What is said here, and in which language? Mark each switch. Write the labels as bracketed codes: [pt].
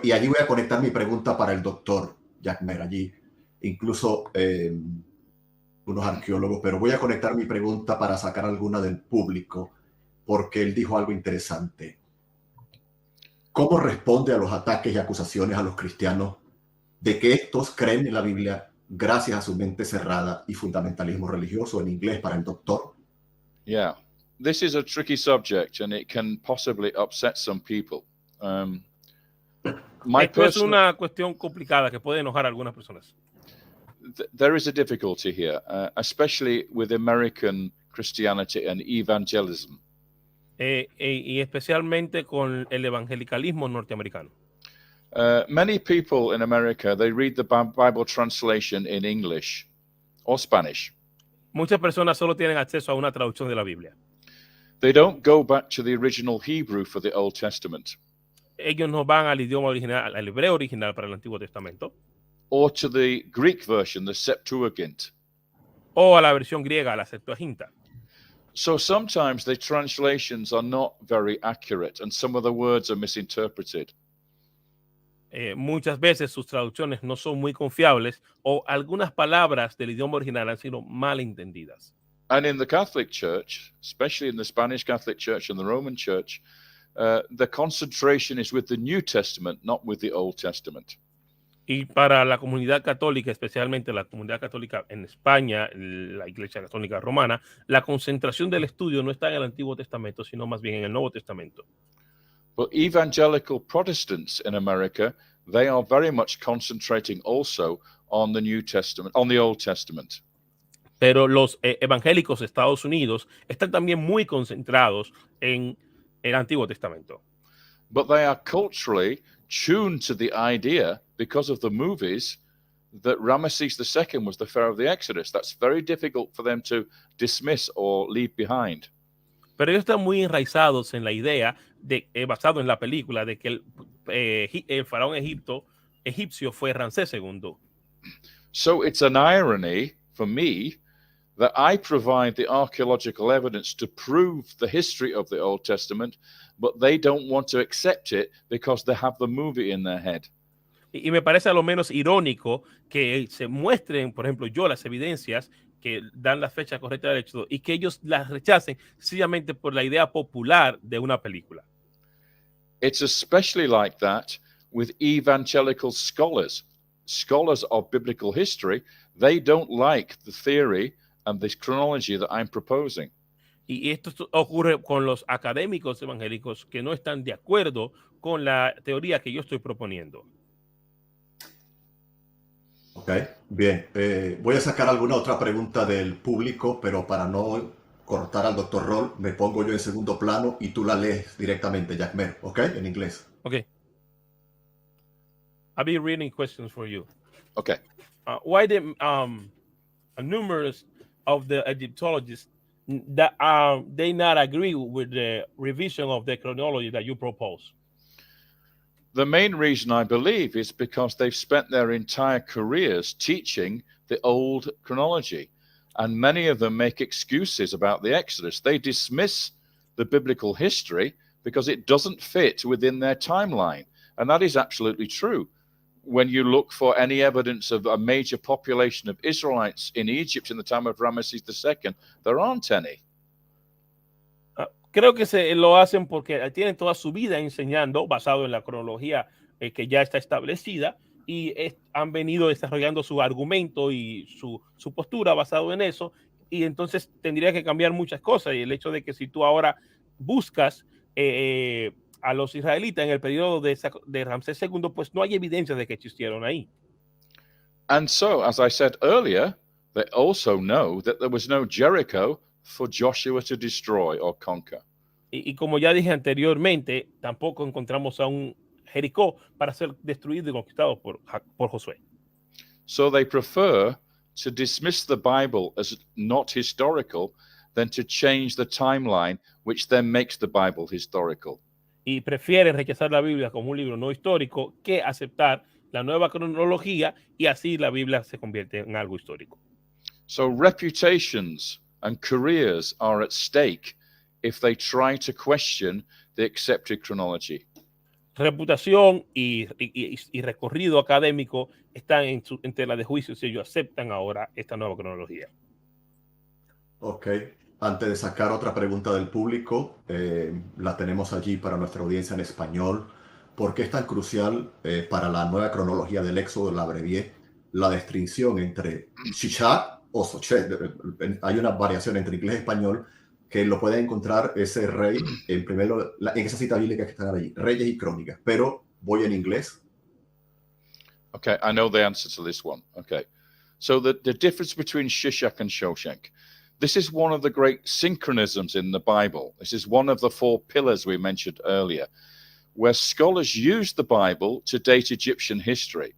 [es] Y allí voy a conectar mi pregunta para el doctor Jack Mer, allí incluso unos arqueólogos, pero voy a conectar mi pregunta para sacar alguna del público, porque él dijo algo interesante. ¿Cómo responde a los ataques y acusaciones a los cristianos de que estos creen en la Biblia gracias a su mente cerrada y fundamentalismo religioso, en inglés para el doctor? [en] Yeah, this is a tricky subject and it can possibly upset some people. [es] Esto es una cuestión complicada que puede enojar a algunas personas. [en] There is a difficulty here, especially with American Christianity and evangelism. [es] Y especialmente con el evangelicalismo norteamericano. [en] Many people in America, they read the Bible translation in English or Spanish. [es] Muchas personas solo tienen acceso a una traducción de la Biblia. [en] They don't go back to the original Hebrew for the Old Testament. [es] Ellos no van al idioma original, al hebreo original para el Antiguo Testamento. [en] Or to the Greek version, the Septuagint. [es] O a la versión griega, la Septuaginta. [en] So sometimes the translations are not very accurate and some of the words are misinterpreted. [es] Muchas veces sus traducciones no son muy confiables o algunas palabras del idioma original han sido mal entendidas. [en] And in the Catholic Church, especially in the Spanish Catholic Church and the Roman Church, the concentration is with the New Testament, not with the Old Testament. [es] Y para la comunidad católica, especialmente la comunidad católica en España, la Iglesia Católica Romana, la concentración del estudio no está en el Antiguo Testamento, sino más bien en el Nuevo Testamento. [en] But evangelical Protestants in America, they are very much concentrating also on the New Testament, on the Old Testament. [es] Pero los evangélicos de Estados Unidos están también muy concentrados en el Antiguo Testamento. [en] But they are culturally tuned to the idea, because of the movies, that Ramesses II was the Pharaoh of the Exodus. That's very difficult for them to dismiss or leave behind. [es] Pero ellos están muy enraizados en la idea, basado en la película, de que el faraón egipcio fue Ramsés II. [en] So it's an irony for me that I provide the archaeological evidence to prove the history of the Old Testament, but they don't want to accept it because they have the movie in their head. [es] Y me parece a lo menos irónico que se muestren, por ejemplo, las evidencias que dan la fecha correcta del éxodo y que ellos las rechacen sencillamente por la idea popular de una película. [en] It's especially like that with evangelical scholars. Scholars of biblical history, they don't like the theory and this chronology that I'm proposing. [es] Y esto ocurre con los académicos evangélicos que no están de acuerdo con la teoría que yo estoy proponiendo. Ok, bien. Voy a sacar alguna otra pregunta del público, pero para no cortar al Dr. Roll, me pongo yo en segundo plano y tú la lees directamente, Jackmer, ¿ok? En inglés. Ok. [en] I'll be reading questions for you. Okay. Why the numerous of the Egyptologists that they not agree with the revision of the chronology that you propose? The main reason, I believe, is because they've spent their entire careers teaching the old chronology, and many of them make excuses about the Exodus. They dismiss the biblical history because it doesn't fit within their timeline, and that is absolutely true. When you look for any evidence of a major population of Israelites in Egypt in the time of Ramesses II, there aren't any. [es] Creo que se lo hacen porque tienen toda su vida enseñando basado en la cronología que ya está establecida y han venido desarrollando su argumento y su postura basado en eso, y entonces tendría que cambiar muchas cosas. Y el hecho de que si tú ahora buscas a los israelitas en el periodo de Ramsés II, pues no hay evidencia de que existieron ahí. [en] And so, as I said earlier, they also know that there was no Jericho for Joshua to destroy or conquer. [es] Y como ya dije anteriormente, tampoco encontramos a un Jericó para ser destruido y conquistado por Josué. [en] So they prefer to dismiss the Bible as not historical than to change the timeline, which then makes the Bible historical. [es] Y prefieren rechazar la Biblia como un libro no histórico que aceptar la nueva cronología, y así la Biblia se convierte en algo histórico. [en] So reputations and careers are at stake if they try to question the accepted chronology. [es] Reputación y recorrido académico están en tela de juicio si ellos aceptan ahora esta nueva cronología. Ok. Antes de sacar otra pregunta del público, la tenemos allí para nuestra audiencia en español. ¿Por qué es tan crucial para la nueva cronología del Éxodo, la abrevié, la distinción entre Shishak o Sochet? Hay una variación entre inglés y español, que lo pueden encontrar ese rey en esa cita bíblica que están allí, Reyes y Crónicas, pero voy en inglés. [en] Okay, I know the answer to this one. Okay. So the difference between Shishak and Shoshenq. This is one of the great synchronisms in the Bible. This is one of the 4 pillars we mentioned earlier, where scholars use the Bible to date Egyptian history.